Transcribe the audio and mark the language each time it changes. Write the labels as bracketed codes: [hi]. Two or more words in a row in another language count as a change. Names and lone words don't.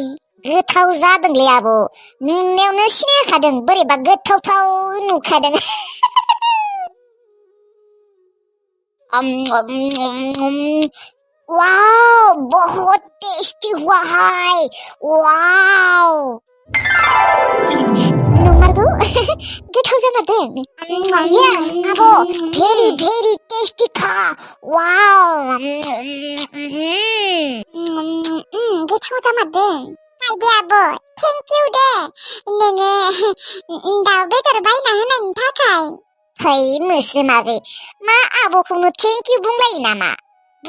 [brx] गोथाव जादोंलै आब' नुनायावनो सिनायखादों बोरैबा गोथावथाव नुखादों वाव [hi] बहुत टेस्टी हुआ है [brx] वाव नंमारगौ गोथाव जामारदों यस आब' [en] very very tasty [brx] खा वाव गोथाव जामारदों आइदे आब' [en] thank you [brx] दे नोङो दाउ बेदर बायना होनायनि थाखाय है मोस्रोम आगै मा आब'खौनो [en] thank you [brx] बुंलायो नामा